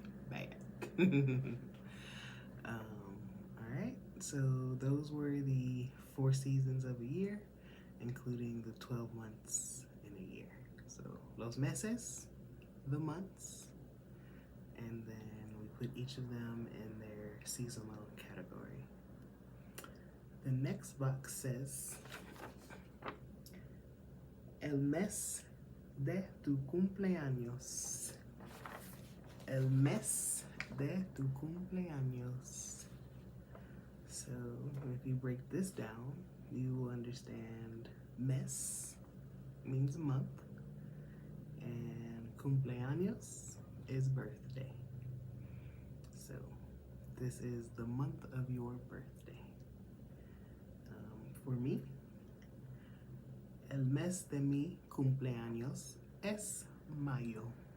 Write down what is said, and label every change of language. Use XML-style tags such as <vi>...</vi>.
<en>Bad. Alright, so those were the 4 seasons of a year, including the 12 months in a year. So,</en> <es>los meses,</es> <en>the months, and then we put each of them in their seasonal category. The next box says,</en> <es>el mes de tu cumpleaños. El mes de tu cumpleaños.</es> <en>So if you break this down, you will understand mes means month and cumpleaños is birthday. So this is the month of your birthday. For me,</en> <es>el mes de mi cumpleaños es mayo.</es>